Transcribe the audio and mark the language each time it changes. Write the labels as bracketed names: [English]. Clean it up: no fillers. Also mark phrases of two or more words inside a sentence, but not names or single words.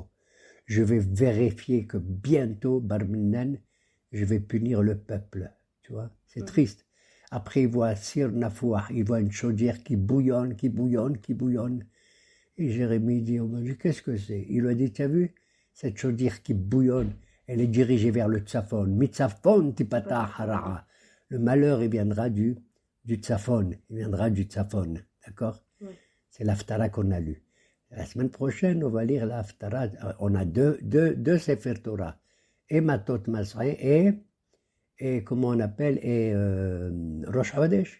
[French] Je vais vérifier que bientôt, Barminan, je vais punir le peuple. Tu vois? C'est triste. Après, il voit Sir Nafouah, il voit une chaudière qui bouillonne, qui bouillonne, qui bouillonne. Et Jérémie dit, oh mon Dieu, qu'est-ce que c'est? Il lui a dit, tu as vu, cette chaudière qui bouillonne, elle est dirigée vers le Tzafon. [Hebrew] מצפון תפתח הרעה. [French] Le malheur, il viendra du Tzafon. Il viendra du Tzafon. D'accord? C'est l'Haftara qu'on a lu. La semaine prochaine, on va lire l'Haftara. On a deux [Hebrew] ספר תורה. [French] Et Matot Masré et comment on appelle, et Rosh Chodesh.